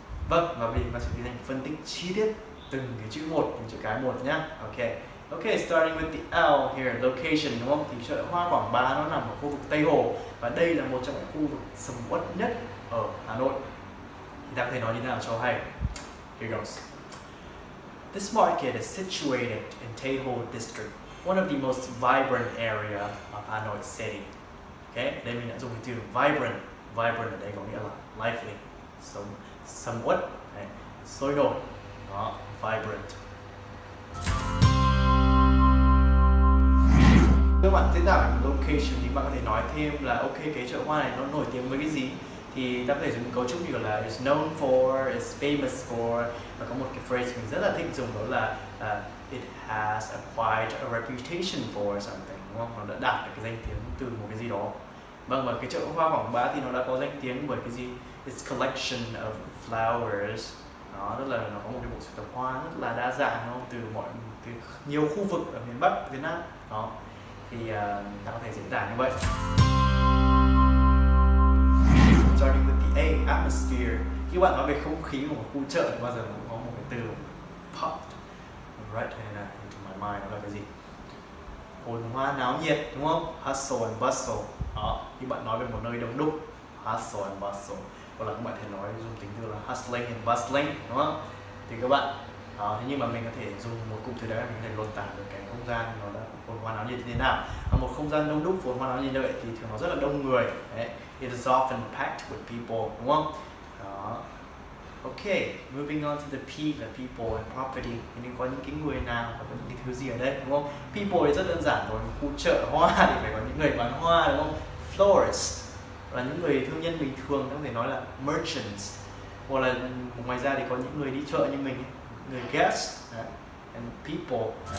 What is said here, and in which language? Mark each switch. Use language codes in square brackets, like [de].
[vi] Vâng, và mình sẽ tiến hành phân tích chi tiết từng cái chữ một, từng chữ cái một nhá. [en] Okay, starting with the L here, location, [vi] đúng không? Thì chợ hoa Quảng Bá nó nằm ở khu vực Tây Hồ, và đây là một trong những khu vực sầm uất nhất ở Hà Nội. Thì ta có thể nói như thế nào cho hay? [en] Here goes. This market is situated in Tây Hồ District, one of the most vibrant area of Hanoi City. [vi] Okay, đây mình đã dùng cái từ vibrant. Vibrant ở đây có nghĩa là lively, sầm uất, sôi nổi. Đó, vibrant. Các bạn diễn tả location thì bạn có thể nói thêm là ok, cái chợ hoa này nó nổi tiếng với cái gì, thì ta có thể dùng cấu trúc như là [en] it's known for, it's famous for, [vi] và có một cái phrase mình rất là thích dùng đó là [en] it has acquired a reputation for something, [vi] đúng không? Nó đã đạt được cái danh tiếng từ một cái gì đó. Vâng, và cái chợ hoa Quảng Bá thì nó đã có danh tiếng bởi cái gì? [en] Its collection of flowers. [vi] Nó rất là, nó có một cái bộ sưu tập hoa rất là đa dạng, đúng không? Từ nhiều khu vực ở miền Bắc Việt Nam. Đó. Thì ta có thể diễn tả như vậy. [en] Starting with the Hey, atmosphere. [vi] Khi bạn nói về không khí của một khu chợ thì bao giờ cũng có một cái từ [en] pop right into my mind, [vi] đó là cái gì? Phồn hoa náo nhiệt, đúng không? Hustle and bustle. Đó, khi bạn nói về một nơi đông đúc, hustle and bustle. Hoặc là các bạn thể nói dùng tính từ là hustling and bustling, đúng không? Thì các bạn thế nhưng mà mình có thể dùng một cụm từ đấy, mình có thể lột tả được cái không gian nó đã phồn hoa náo nhiệt như thế nào. Và một không gian đông đúc phồn hoa náo nhiệt như vậy thì thường nó rất là đông người. Đấy. [en] It is often packed with people, [vi] đúng không? Đó. [en] Okay, moving on to the P là people and property. [vi] Thì mình có những cái người nào và có những cái thứ gì ở đây, đúng không? People thì rất đơn giản rồi, một khu chợ hoa thì phải có những người bán hoa, đúng không? Florist là những người thương nhân bình thường, có thể nói là merchants. Hoặc là ngoài ra thì có những người đi chợ như mình, người guest, and people.